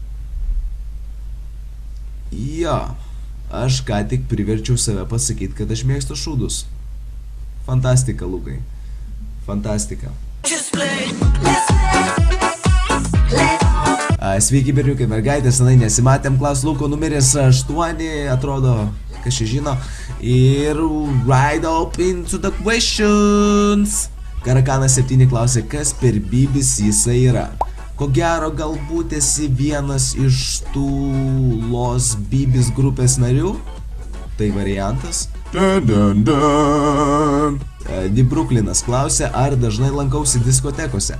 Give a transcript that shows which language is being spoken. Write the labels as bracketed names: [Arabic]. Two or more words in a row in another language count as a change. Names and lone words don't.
[Lithuanian] Jo, aš ką tik priverčiau save pasakyti, kad aš mėgstu šūdus. Fantastika, Lukai. Fantastika. Sveiki, berniukai, mergaitės, senai nesimatėm, Klaus Luko numeris 8, atrodo, kas čia žino. [English] Ir right up into the questions. [Lithuanian] Karakanas 7 klausė, kas per bibis jisai yra. Ko gero, galbūt esi vienas iš tų Los Bibis grupės narių. Tai variantas. Di Bruklinas klausė, ar dažnai lankausi diskotekose.